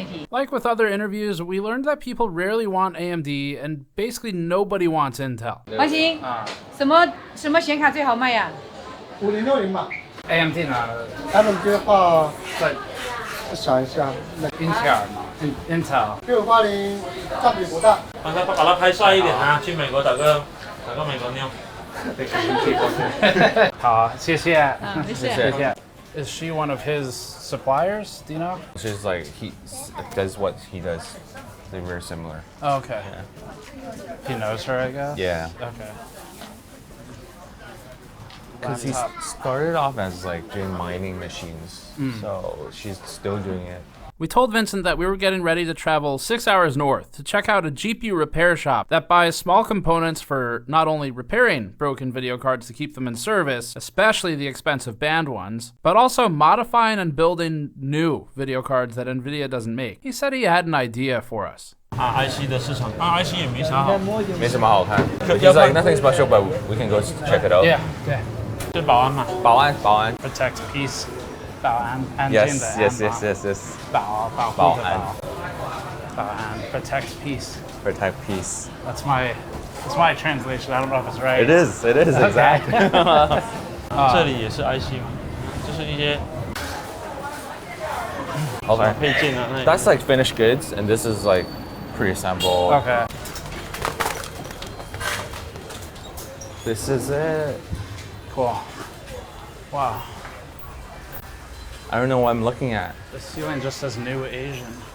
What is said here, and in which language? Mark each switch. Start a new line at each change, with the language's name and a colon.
English: Like with other interviews, we learned that people rarely want AMD and basically nobody wants Intel.
Chinese: 王鑫，什么显卡最好卖呀？5060吧。 AMD 呢？ AMD 的话，再想一下，英特尔嘛。
English: Intel。
Chinese: 680占比不大。把它拍帅一点啊！去美国打个美国妞。好，谢谢。谢谢。
English: Is she one of his suppliers? Do you know? She's like he does what he does. They're very similar. Oh, okay. He knows her, I guess. Yeah. Okay. Because he started off as like doing mining machines, so she's still doing it. We told Vincent that we were getting ready to travel 6 hours north to check out a GPU repair shop that buys small components for not only repairing broken video cards to keep them in service, especially the expensive banned ones, but also modifying and building new video cards that NVIDIA doesn't make. He said he had an idea for us.
Chinese: IC 的市场，IC 也没啥好，没什么好看。
English: He's like nothing special, but we can go check it out. Yeah. Yeah.
Chinese: 就保安嘛。保安。
English: Protect peace.
Chinese: 保安，安静的安
English: Yes.
Chinese: 保护的保安
English: protect peace. Protect peace. That's my translation. I don't know if it's right. It is exactly.
Chinese: 这里也是 IC 嘛，就是一些
English: Okay.
Chinese: 配件啊。
English: That's like finished goods, and this is like pre-assembled. Okay. This is it. Cool. Wow. I don't know what I'm looking at. The ceiling just says New Asian.